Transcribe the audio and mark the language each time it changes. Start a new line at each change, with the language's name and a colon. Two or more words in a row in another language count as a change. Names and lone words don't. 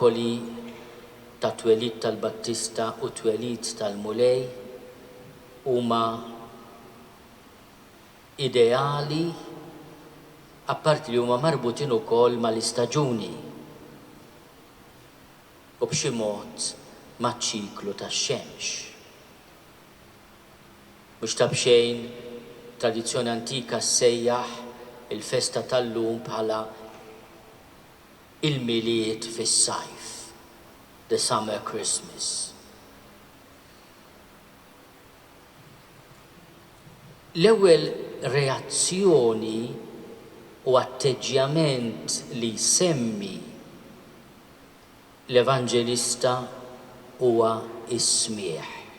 Maltese: Il-kalkoli ta' twelid tal-Battista u twelid tal-Mulej huma ideali apparti li huma marbutin ukoll mal-istaġuni u b'xi mod maċ-ċiklu tax-xemx. Mhux ta' bxejn tradizzjoni antika ssejjaħ il-festa tal-lum bħala il-miliet fis-sajf,
English: the summer Christmas.
Maltese: L-ewwel reazzjoni u atteġġjament li semmi l-Evanġelista huwa is-smieħ.